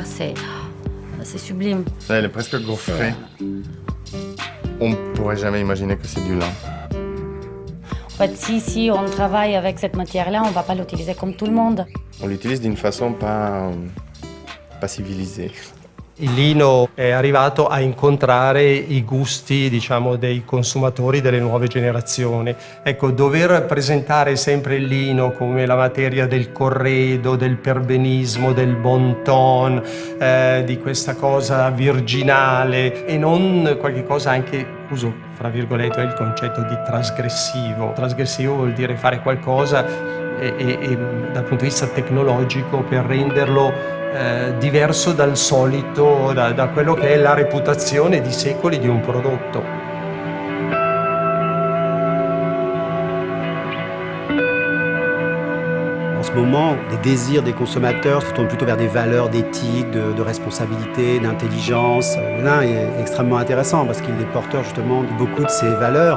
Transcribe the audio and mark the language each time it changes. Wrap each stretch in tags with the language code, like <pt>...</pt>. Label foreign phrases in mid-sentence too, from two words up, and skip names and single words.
<fr>C'est sublime. Elle est presque gaufrée. On ne pourrait jamais imaginer que c'est du lin. En fait, si on travaille avec cette matière-là, on ne va pas l'utiliser comme tout le monde. On l'utilise d'une façon pas civilisée.</fr> <it>Il lino è arrivato a incontrare i gusti, diciamo, dei consumatori delle nuove generazioni. Ecco, dover presentare sempre il lino come la materia del corredo, del perbenismo, del</it> <fr>bon ton,</fr> <it>di questa cosa virginale e non qualche cosa anche, uso fra virgolette il concetto di trasgressivo. Trasgressivo vuol dire fare qualcosa e dal punto di vista tecnologico per renderlo diverso dal solito, da quello che è la reputazione di secoli di un prodotto.</it> <fr>En ce moment, les désirs des consommateurs se tournent plutôt vers des valeurs d'éthique, de responsabilité, d'intelligence. Le lin est extrêmement intéressant parce qu'il est porteur justement de beaucoup de ces valeurs.</fr>